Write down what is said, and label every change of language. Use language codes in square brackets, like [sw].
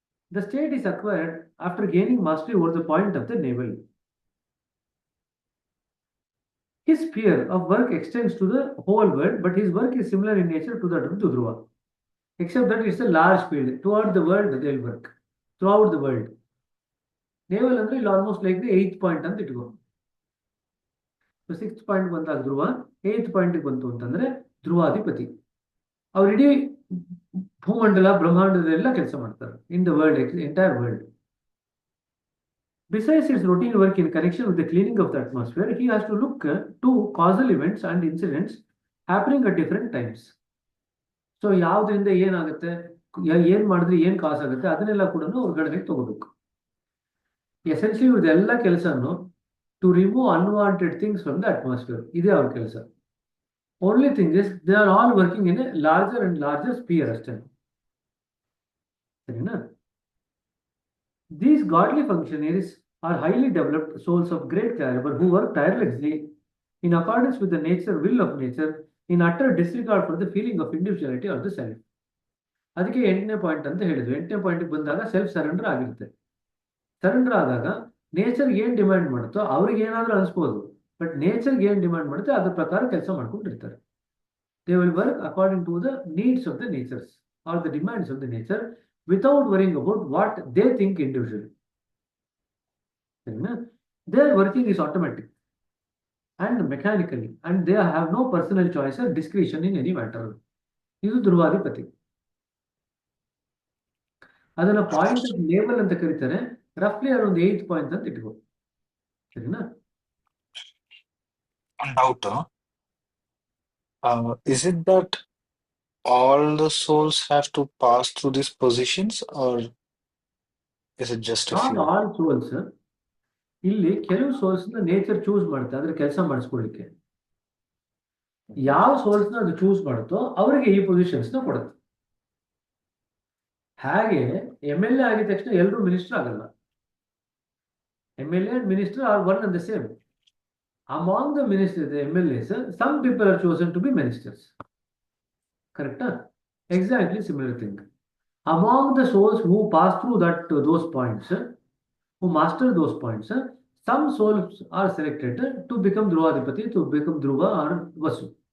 [en] The state is acquired after gaining mastery over the point of the navel. His sphere of work extends to the whole world, but his work is similar in nature to that of the Dhruva, except that it's a large field. Toward the world, they'll work. Throughout the world. [kn] Naval ಅಂದ್ರೆ ಇಲ್ಲಿ [en] almost like the 8th point [kn] ಅಂತ ಇಟ್ಕೋ. So 6th point ಬಂದಾಗ ಧ್ರುವ, 8th ಪಾಯಿಂಟ್ಗೆ ಬಂತು ಅಂತಂದ್ರೆ ಧ್ರುವಾಧಿಪತಿ. ಅವ್ರು ಇಡೀ ಭೂಮಂಡಲ ಬ್ರಹ್ಮಾಂಡದಲ್ಲೆಲ್ಲ ಕೆಲಸ ಮಾಡ್ತಾರೆ. [en] In the world, entire world. Besides his routine work in connection with the cleaning of the atmosphere, he has to look to causal events and incidents happening at different times. [kn] So ಯಾವ್ದ್ರಿಂದ ಏನಾಗುತ್ತೆ, ಏನ್ ಮಾಡಿದ್ರೆ ಏನ್ ಕಾಸ್ ಆಗುತ್ತೆ, ಅದನ್ನೆಲ್ಲ ಕೂಡ ಅವ್ರ ಗಣನೆಗೆ ತಗೋಬೇಕು. [en] essentially [kn] ಇದೆಲ್ಲ ಕೆಲಸನು [en] to remove unwanted things from the atmosphere, [kn] ಇದೇ ಅವ್ರ ಕೆಲಸ. [en] only thing is they are all working in a larger and larger sphere [kn] ಅಷ್ಟೇ. ಸರಿನಾ? [en] These godly functionaries are highly developed souls of great caliber who work tirelessly in accordance with the will of nature, in utter disregard for the feeling of individuality or the self. [kn] ಅದಕ್ಕೆ 8ನೇ point ಅಂತ ಹೇಳಿದ್ವಿ. 8ನೇ ಪಾಯಿಂಟ್ಗೆ ಬಂದಾಗ self surrender ಆಗಿರುತ್ತೆ. Surrender ಆದಾಗ nature ಏನ್ demand ಮಾಡುತ್ತೋ ಅವ್ರಿಗೆ ಏನಾದ್ರೂ ಅನಿಸ್ಬೋದು, but ನೇಚರ್ಗೆ ಏನ್ ಡಿಮ್ಯಾಂಡ್ ಮಾಡುತ್ತೆ ಅದ್ರ ಪ್ರಕಾರ ಕೆಲಸ ಮಾಡ್ಕೊಂಡಿರ್ತಾರೆ. [en] They will work according to the needs of the natures or the demands of the nature without worrying about what they think individually. Their working is automatic and mechanically, and they have no personal choice or discretion in any matter. [kn] ಇದು ಧ್ರುವಾಧಿಪತಿ. ಅದನ್ನ [en] point of navel [kn] ಅಂತ ಕರೀತಾರೆ. [en] ರಫ್ಲಿ around 8th point [kn] ಅಂತ ಇಟ್ಕೋ. ಸರಿನಾ? [en] One doubt, is it that all the souls have to pass through these positions, or is it just a Not few? all souls. [kn] ಇಲ್ಲಿ ಕೆಲವು souls ನ ನೇಚರ್ ಚೂಸ್ ಮಾಡುತ್ತೆ ಅದ್ರ ಕೆಲಸ ಮಾಡಿಸ್ಕೊಳ್ಳಿಕ್ಕೆ. ಯಾವ ಸೋಲ್ಸ್ ನ ಅದು ಚೂಸ್ ಮಾಡುತ್ತೋ ಅವರಿಗೆ ಈ ಪೊಸಿಷನ್ಸ್ ನ ಕೊಡುತ್ತೆ. ಹಾಗೆ MLA ಆಗಿದ ತಕ್ಷಣ ಎಲ್ಲರೂ ಮಿನಿಸ್ಟರ್ ಆಗಲ್ಲ. [en] MLA and minister are one and the same. Among the ministers, the MLAs, some people are chosen to be ministers. Correct? Exactly similar thing. Among the souls who pass through those points, who master those points, some souls are selected to become Dhruvadipati, to become Dhruva or Vasu.